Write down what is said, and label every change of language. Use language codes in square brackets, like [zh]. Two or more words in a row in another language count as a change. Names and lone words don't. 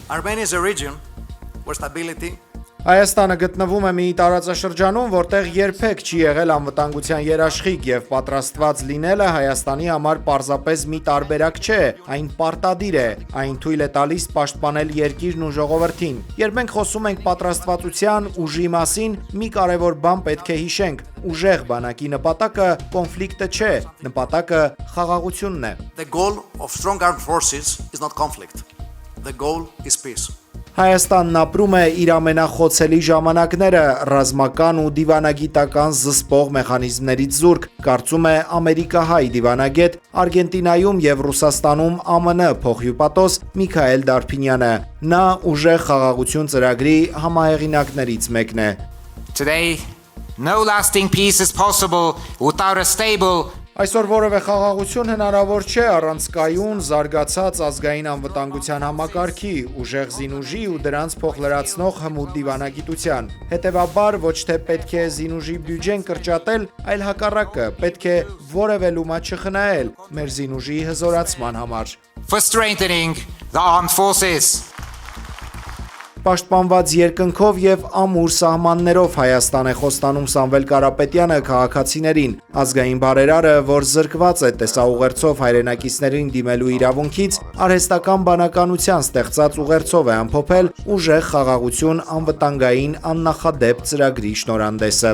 [hy] Հայաստանը գտնվում է մի տարածաշրջանում, որտեղ երբեք չի եղել անվտանգության երաշխիք եւ պատրաստված լինելը Հայաստանի համար պարզապես մի տարբերակ չէ, այն պարտադիր է, այն թույլ է տալիս պաշտպանել երկիրն ու ժողովրդին։ Երբ մենք խոսում ենք պատրաստվածության, ուժի մասին, մի կարևոր բան պետք է հիշենք. ուժեղ բանակի նպատակը կոնֆլիկտը չէ, նպատակը խաղաղությունն է։ [en] The goal of strong armed forces is not conflict. The goal is peace. [hy] Հայաստանն ապրում է իր ամենախոցելի ժամանակները ռազմական ու դիվանագիտական զսպող մեխանիզմներից զուրկ, կարծում է ամերիկահայ դիվանագետ, Արգենտինայում եւ Ռուսաստանում ԱՄՆ փոխհյուպատոս Միքայել Դարփինյանը։ Նա Ուժեղ խաղաղություն ծրագրի համահեղինակներից մեկն է։ [en] Today, no lasting peace is possible without a stable. [hy] Այսօր որևէ խաղաղություն հնարավոր չէ առանց կայուն, զարգացած ազգային անվտանգության համակարգի, ուժեղ զինուժի ու դրանց փոխլրացնող հմուտ դիվանագիտության։ Հետևաբար ոչ թե պետք է զինուժի բյուջեն կրճատել, այլ հակառակը, պետք է որևէ լումա չխնայել մեր զինուժի հզորացման համար։ [en] For strengthening the armed forces. [hy] Պաշտպանված երկնքով եւ ամուր սահմաններով Հայաստան է խոստանում Սամվել Կարապետյանը քաղաքացիներին։ Ազգային բարերարը, որ զրկված է տեսաուղերձով հայրենակիցներին դիմելու իրավունքից, արհեստական բանականության ստեղծած ուղերձով է ամփոփել Ուժեղ խաղաղություն անվտանգային աննախադեպ ծրագրի շնորհանդեսը։